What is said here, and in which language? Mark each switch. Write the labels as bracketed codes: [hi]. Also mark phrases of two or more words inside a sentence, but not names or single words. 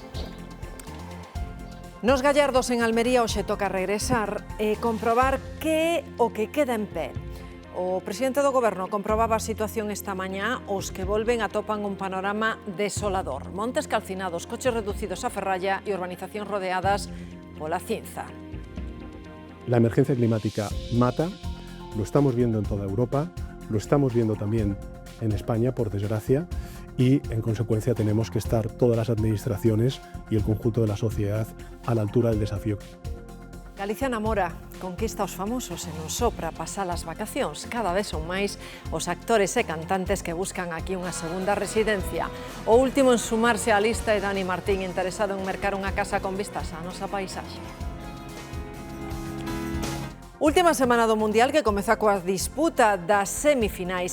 [gl] Nos Gallardos, en Almería, hoxe toca regresar e comprobar que é o que queda en pé. O presidente do Goberno comprobaba a situación esta mañá. Os que volven atopan un panorama desolador. Montes calcinados, coches reducidos a ferralla e urbanizacións rodeadas pola cinza. [es] La emergencia climática mata, lo estamos viendo en toda Europa, lo estamos viendo también en España, por desgracia, y en consecuencia tenemos que estar todas las administraciones y el conjunto de la sociedad a la altura del desafío. [gl] Galicia namora, conquista os famosos e non só para pasar as vacacións. Cada vez son máis os actores e cantantes que buscan aquí unha segunda residencia. O último en sumarse á lista é Dani Martín, interesado en mercar unha casa con vistas á nosa paisaxe. Última semana do Mundial que comeza coa disputa das semifinais.